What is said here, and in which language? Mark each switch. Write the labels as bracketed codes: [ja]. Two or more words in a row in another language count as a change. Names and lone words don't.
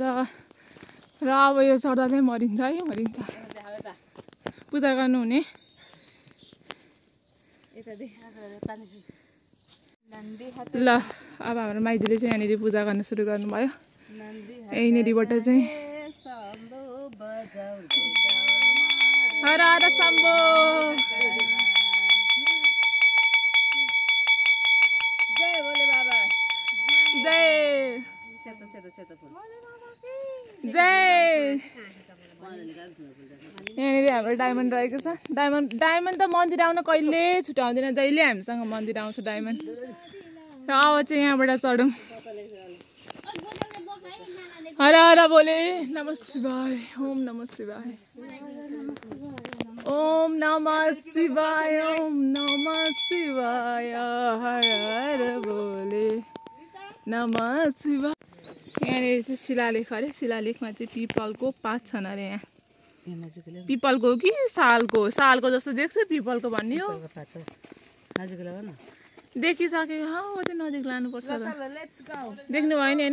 [ne] र अब यो चढ्दा चाहिँ मरिन्छ है, मरिन्छ। पूजा गर्नुहुने ल। अब हाम्रो माइजूले चाहिँ यहाँनिर पूजा गर्न सुरु गर्नुभयो। यहीँनिरबाट चाहिँ हर हर शम्भो। जय भोले बाबा। जय जय। यहाँनिर हाम्रो डायमन्ड रहेको छ। डायमन्ड त मन्दिर आउन कहिले छुटाउँदैन। जहिले हामीसँग मन्दिर आउँछ डायमन्ड। र अब चाहिँ यहाँबाट चढौँ। हर हर बोले नमः शिवाय। ओम नमः शिवाय। ओम नमः शिवाय। ओम नमः शिवाय। हर हर बोले नमः शिवाय। यहाँनिर चाहिँ शिलालेख अरे। शिलालेखमा चाहिँ पिपलको पात छन् अरे। यहाँ पिपलको कि सालको? सालको जस्तो देख्छु, पिपलको भन्ने हो। देखिसकेको हो त्यो नजिक लानुपर्छ। देख्नु भयो नि होइन?